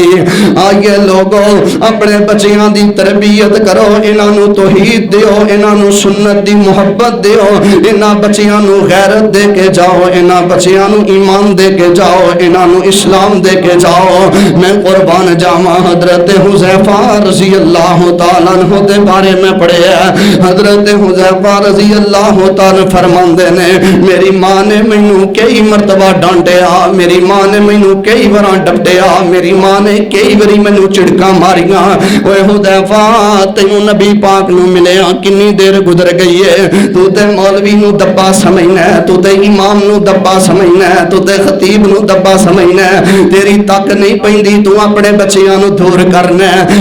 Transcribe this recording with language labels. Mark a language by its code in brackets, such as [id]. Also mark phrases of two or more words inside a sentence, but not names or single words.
[pa] آئیے لوگو اپنے بچیاں دی تربیت کرو، انہاں نوں توحید دیو، انہاں نوں سنت دی محبت دیو، انہاں بچیاں نوں غیرت دے کے جاؤ، انہاں بچیاں نوں ایمان دے کے جاؤ، انہاں نوں اسلام دے کے جاؤ. میں قربان جاواں حضرت حذیفہ [ar] رضي الله تعالى عنه [pa] دے بارے وچ پڑھیا. حضرت حذیفہ [ar] رضي الله تعالى [pa] فرماندے نے میری ماں نے مینوں کئی مرتبہ ڈانٹیا، میری ماں نے مینوں کئی بار ڈپٹیا، میری ماں نے کئی واری مینوں جھڑکا ماریا. اوئے حذیفہ تینوں نبی پاک نوں ملیا کتنی دیر گزر گئی ہے، توں تے مولوی نوں دبا سمجھنا ہے، توں تے امام نوں دبا سمجھنا ہے، توں تے خطیب نوں دبا سمجھنا ہے، تیری تک نہیں پیندی، توں اپنے بچیاں نوں دور کرنا ہے.